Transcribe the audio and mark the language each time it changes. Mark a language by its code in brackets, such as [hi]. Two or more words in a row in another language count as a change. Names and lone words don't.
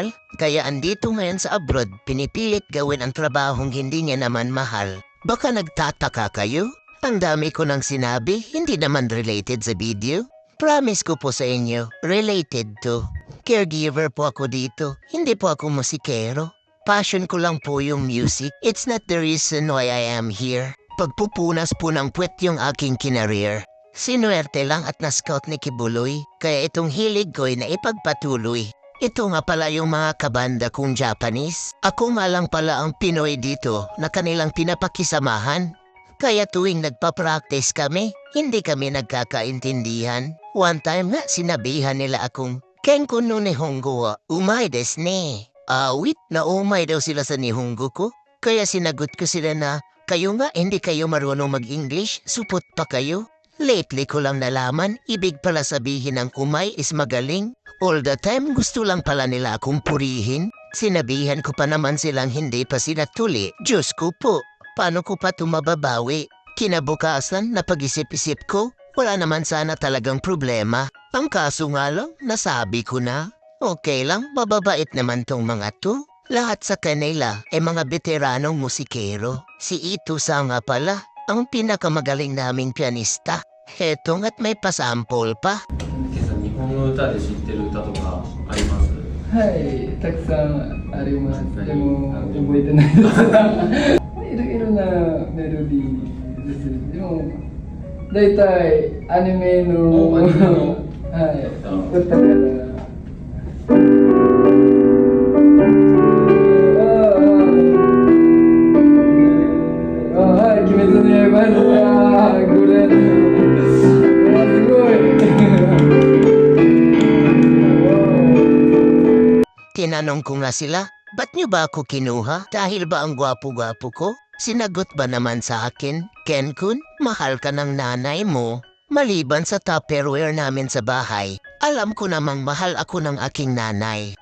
[tl] Kaya andito ngayon sa abroad, pinipilit gawin ang trabahong hindi niya naman mahal. Baka nagtataka kayo? Ang dami ko nang sinabi, hindi naman related sa video. Promise ko po sa inyo, [en] related to. [tl] Caregiver po ako dito, hindi po ako musikero. Passion ko lang po yung music. [en] It's not the reason why I am here. [tl] Pagpupunas po ng puwet yung aking kinareer. Sinuwerte lang at na-scout ni Kibuloy, kaya itong hilig ko'y na ipagpatuloy. Ito nga pala yung mga kabanda kong Japanese. Ako nga lang pala ang Pinoy dito na kanilang pinapakisamahan. Kaya tuwing nagpa-practice kami, hindi kami nagkakaintindihan. [en] One time [tl] nga sinabihan nila akong, [ja] ケンコの日本語はうまいですね. [tl] Awit na umay daw sila sa Nihongo ko. Kaya sinagot ko sila na, kayo nga hindi kayo marunong mag-English, supot pa kayo. Lately ko lang nalaman, ibig pala sabihin ng umay is magaling. [en] All the time [tl] gusto lang pala nila akong purihin. Sinabihan ko pa naman silang hindi pa sila tuli. Diyos ko po, paano ko pa tumababawi? Kinabukasan, napag-isip-isip ko, wala naman sana talagang problema. Ang kaso nga lang, nasabi ko na. Okay lang, mababait naman tong mga to. Lahat sa kanila ay mga veteranong musikero. Si Ito Sa nga pala, ang pinakamagaling naming pianista. Hetong at may pasample pa. [ja] ケイさん、日本の歌で知ってる歌とかあります？はい、たくさんあります。はいでも覚えてないです。いろいろなメロディーです。でもだいたいアニメのアニメのはい歌から。はい、鬼滅の刃です。これすごい。 [tl] Tinanong ko nga sila, ba't niyo ba ako kinuha? Dahil ba ang gwapo-gwapo ko? Sinagot ba naman sa akin, Ken-kun, mahal ka ng nanay mo. Maliban sa Tupperware namin sa bahay, alam ko namang mahal ako ng aking nanay.